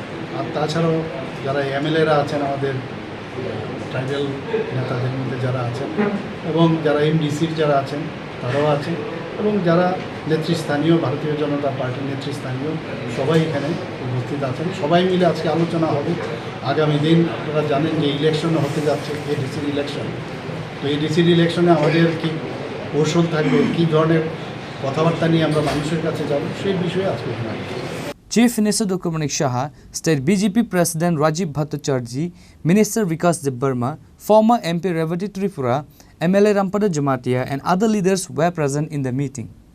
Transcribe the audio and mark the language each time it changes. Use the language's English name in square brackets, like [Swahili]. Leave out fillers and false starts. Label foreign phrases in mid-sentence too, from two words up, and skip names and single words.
[Bangla] আর তাছাড়াও যারা এমএলএরা আছেন আমাদের ট্রাইবেল নেতাদের মধ্যে যারা আছেন এবং যারা এমডিসির যারা আছেন তারাও আছেন এবং যারা নেতৃস্থানীয় ভারতীয় জনতা পার্টির নেতৃস্থানীয় সবাই এখানে উপস্থিত আছেন। সবাই মিলে আজকে আলোচনা হবে আগামী দিন। আপনারা জানেন যে ইলেকশন হতে যাচ্ছে, এডিসির ইলেকশন। তো এডিসির ইলেকশনে আমাদের কি কৌশল থাকবে, কী ধরনের কথাবার্তা নিয়ে আমরা মানুষের কাছে যাব সেই বিষয়ে আজকে এখানে। [English] Chief Minister Dr. Manik Saha, State BJP President Rajiv Bhattacharjee, Minister Vikas Debbarma, former MP Revati Tripura, MLA Rampada Jamatia and other leaders were present in the meeting.